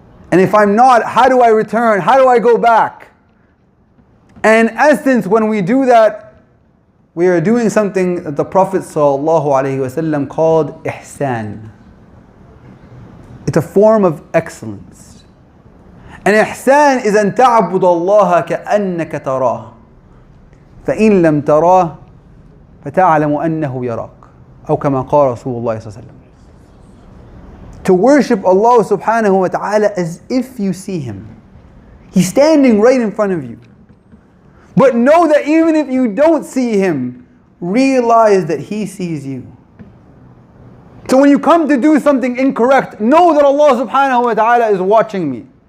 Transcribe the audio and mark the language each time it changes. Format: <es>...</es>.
<en>And if I'm not, how do I return? How do I go back? And in essence, when we do that, we are doing something that the Prophet ﷺ called ihsan. It's a form of excellence. And ihsan is</en> <ar>أن تعبد الله كأنك تراه فإن لم تراه فتعلم أنه يراك أو كما قال رسول الله صلى الله عليه وسلم.</ar> <en>To worship Allah subhanahu wa ta'ala as if you see Him. He's standing right in front of you. But know that even if you don't see Him, realize that He sees you. So when you come to do something incorrect, know that Allah subhanahu wa ta'ala is watching me.</en>